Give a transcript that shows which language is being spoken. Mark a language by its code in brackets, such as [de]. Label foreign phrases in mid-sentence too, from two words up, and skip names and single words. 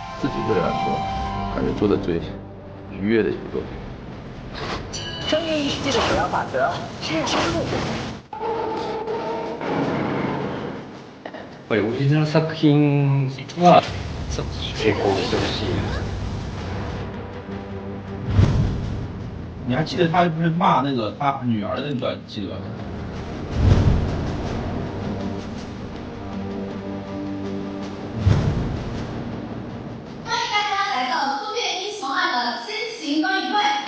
[zh] 己个人来说，感觉做的最愉悦的一部作品。生命世界的首要法则是深入。 [ja] やっぱりオリジナル作品は成功してほしい。 [zh] 你还记得他不是骂那个他女儿的那段，记得吧？欢迎大家来到《突变英雄2》的先行观影会。